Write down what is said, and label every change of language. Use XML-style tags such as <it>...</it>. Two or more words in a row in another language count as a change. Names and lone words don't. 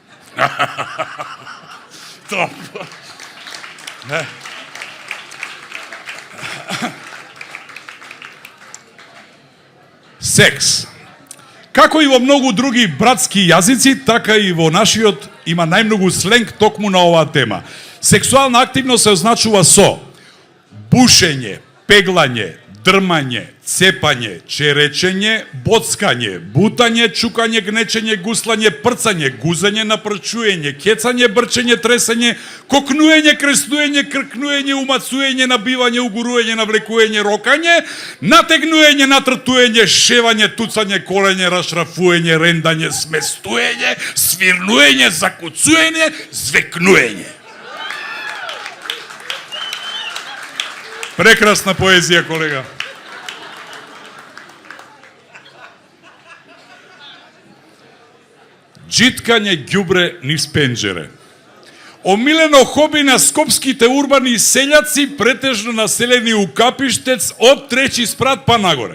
<mk>Топ. Секс. Како и во многу други братски јазици, така и во нашиот има најмногу сленг токму на оваа тема. Сексуална активност се означува со бушење, пеглање, дрмање, цепање, черечење, боцкање, бутање, чукање, гнечење, гуслање, прцање, гузење, напрчуење, кецање, брчење, тресење, кокнуење, креснуење, кркнуење, умацуење, набивање, угуруење, навлекуење, рокање, натегнуење, натртуење, шевање, туцање, колење, рашрафуење, рендање, сместуење, свирнуење, закуцуење, звекнуење. Прекрасна поезија, колега. Джиткање ѓубре низ пенџере. Омилено хоби на скопските урбани селјаци, претежно населени у Капиштец од трети спрат па нагоре.</mk>